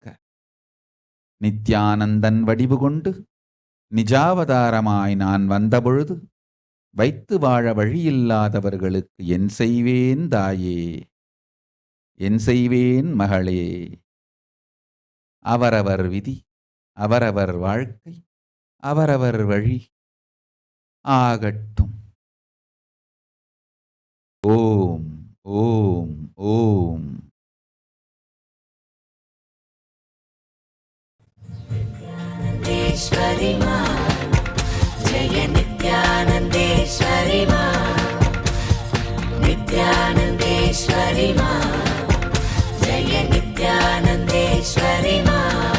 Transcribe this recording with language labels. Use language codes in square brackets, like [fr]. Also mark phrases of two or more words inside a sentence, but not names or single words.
[ta] நித்யானந்தன் வடிவு கொண்டு நிஜாவதாரமாய் நான் வந்தபொழுது வைத்து வாழ வழியில்லாதவர்களுக்கு என் செய்வேன் தாயே, என் செய்வேன் மகளே. அவரவர் விதி, அவரவர் வாழ்க்கை, அவரவர் வழி ஆகட்டும். ஓம் ஓம் ஓம். [hi] नित्यानंदेश्वरी मां जय नित्यानन्देश्वरि मा नित्यानन्देश्वरि मा जय नित्यानन्देश्वरि मा